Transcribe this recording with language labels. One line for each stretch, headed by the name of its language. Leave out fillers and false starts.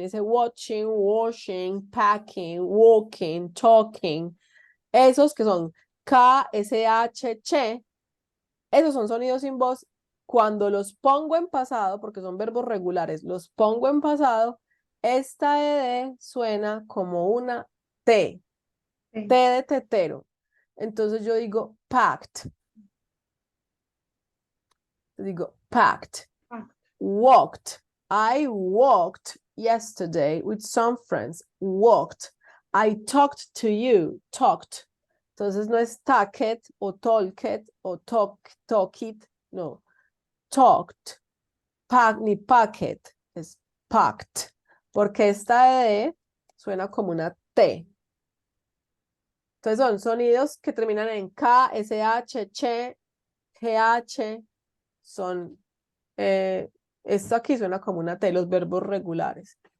Spanish: Dice watching, washing, packing, walking, talking. Esos que son K, SH, che, esos son sonidos sin voz. Cuando los pongo en pasado, porque son verbos regulares, los pongo en pasado, esta ed suena como una T, T de tetero. Entonces yo digo packed. Digo packed. Walked.
English: I walked yesterday with some friends. Walked. I talked to you. Talked.
Spanish: Entonces no es
English: talked o talked o talked.
Spanish: No. Talked. Ni packet. Es packed. Porque esta ed suena como una T. Entonces son sonidos que terminan en K, SH, CH, GH, son, esto aquí suena como una T, los verbos regulares.